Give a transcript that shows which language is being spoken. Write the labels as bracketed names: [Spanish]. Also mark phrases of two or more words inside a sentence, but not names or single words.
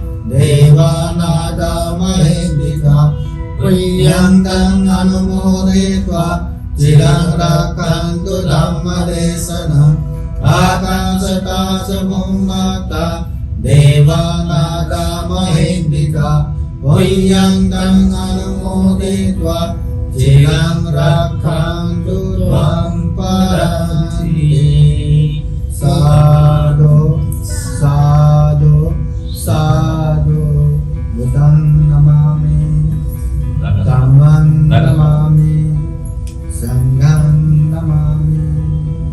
[Pali] देवानागमहेन्दिका पुय्यङ्गम् अनुमोदयित्वा चिरं रक्षन्तु धम्मदेशनम् आकाशदास भूमाता देवानागमहेन्दिका पुय्यङ्गम् अनुमोदयित्वा चिरं रक्षन्तु त्वां परान्ति। साधु साधु साधु बुद्धं नमामि धम्मं नमामि संघं नमामि।